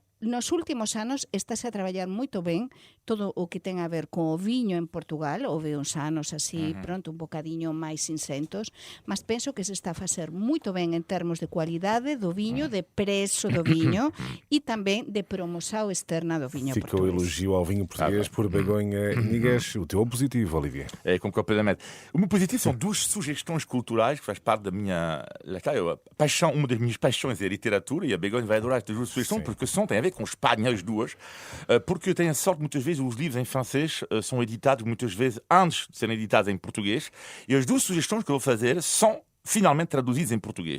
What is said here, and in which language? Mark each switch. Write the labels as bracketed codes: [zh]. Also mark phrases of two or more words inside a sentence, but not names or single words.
[gl] Nos últimos anos estáse a traballar moito ben todo o que ten a ver con o viño en Portugal, houve uns anos así, pronto, un bocadiño máis incentos, mas penso que se está a facer moito ben en termos de cualidade do viño, de preço do viño e tamén de promoção externa do viño [pt] Fica o português. elogio ao vinho português por Begonha Inigues. O teu positivo, Olivier? Concordo plenamente. O meu positivo são duas sugestões culturais que faz parte da minha paixão, uma das minhas paixões é a literatura, e a Begonha vai adorar estas duas sugestões, porque tem a ver com Espanha, as duas, porque eu tenho a sorte, muitas vezes, os livros em francês são editados muitas vezes antes de serem editados em português, e as duas sugestões que eu vou fazer são finalmente traduzidas em português.